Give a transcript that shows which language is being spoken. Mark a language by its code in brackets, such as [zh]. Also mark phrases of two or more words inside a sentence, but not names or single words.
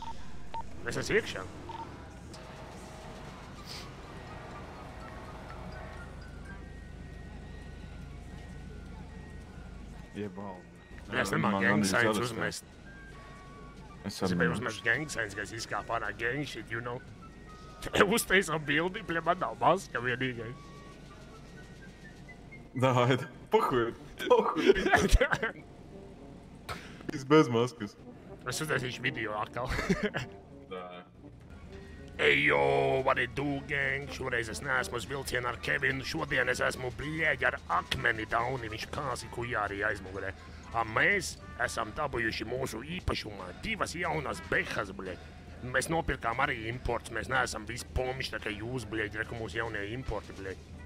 [lv] Es esmu iekšā. Iebal. Es nemāku [en] gang signs [lv] uzmest. Es arī gribēju uzmest [en] gang signs, [lv] ka es izkāpu ārā [en] gang shit, you know. [lv] Uztaisam bildi, bļa, man nav maska vienīgai. Dāid, pohuj. Es bez maskas. Es uztaisīšu video atkal. Dā. Ej, jo, [en] what it do, gang? [lv] Šoreiz es neesmu uz vilcienu ar Kevinu, šodien es esmu blieģi ar akmeni dauni, viņš kāsi kujārī aizmugurē. Mēs esam dabūjuši mūsu īpašumā 2 jaunas behas, bļeģi. Mēs nopirkām arī imports, mēs neesam visi pomši, tā kā jūs, bļeģi, reku mūsu jaunie importi, bļeģi.